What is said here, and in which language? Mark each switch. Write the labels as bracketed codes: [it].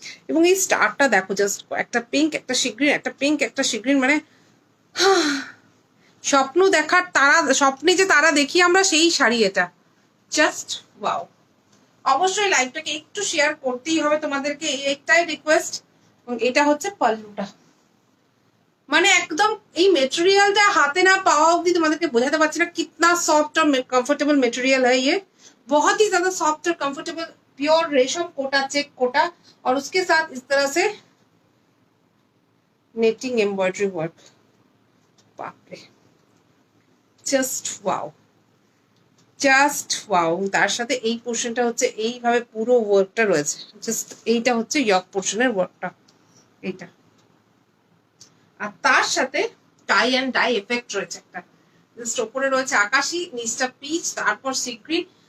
[bn] এবং এই স্টারটা দেখো, জাস্ট একটা পিঙ্ক একটা সিগ্রিন, একটা পিঙ্ক একটা সিগ্রিন, মানে স্বপ্ন দেখার তারা, স্বপ্নে যে তারা দেখি আমরা, সেই শাড়ি এটা। Just wow. অবশ্যই লাইভটাকে একটু শেয়ার করতেই হবে তোমাদেরকে, একটাই রিকোয়েস্ট। এবং এটা হচ্ছে পাল্লুটা, মানে একদম এই মেটেরিয়ালটা হাতে না পাওয়া অব্দি তোমাদেরকে বোঝাতে পারছি না [hi] कितना सॉफ्ट और कंफर्टेबल मटेरियल है ये, बहुत ही ज्यादा सॉफ्ट और कंफर्टेबल, प्योर रेशम कोटा, चेक कोटा, और उसके साथ इस तरह से नेटिंग एम्ब्रॉयडरी वर्क। बाप रे, [en] Just wow, just wow. [bn] তার সাথে এই পোর্শনটা হচ্ছে এইভাবে পুরো ওয়ার্কটা রয়েছে, জাস্ট এইটা হচ্ছে ইয়ক পোর্শনের ওয়ার্কটা এইটা, আর তার সাথে টাই অ্যান্ড ডাই এফেক্ট রয়েছে একটা, জাস্ট ওপরে রয়েছে আকাশি, নিচটা পিচ, তারপর সি গ্রিন।